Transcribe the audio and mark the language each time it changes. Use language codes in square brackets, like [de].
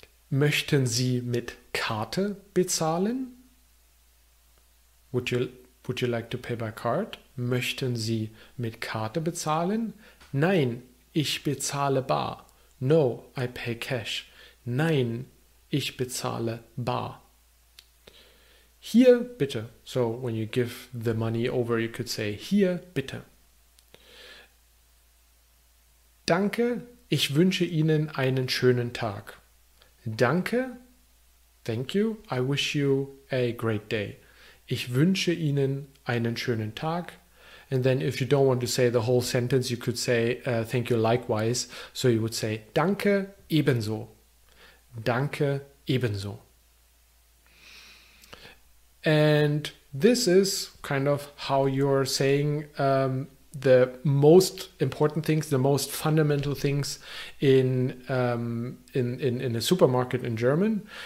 [de] Möchten Sie mit Karte bezahlen? [en] Would you like to pay by card? [de] Möchten Sie mit Karte bezahlen? Nein, ich bezahle bar. [en] No, I pay cash. [de] Nein, ich bezahle bar. Hier bitte. [en] So when you give the money over, you could say [de] hier bitte. Danke, ich wünsche Ihnen einen schönen Tag. Danke, [en] thank you, I wish you a great day. [de] Ich wünsche Ihnen einen schönen Tag. [en] And then if you don't want to say the whole sentence, you could say thank you likewise. So you would say [de] danke ebenso. Danke ebenso. [en] And this is kind of how you're saying the most important things, the most fundamental things in a supermarket in German.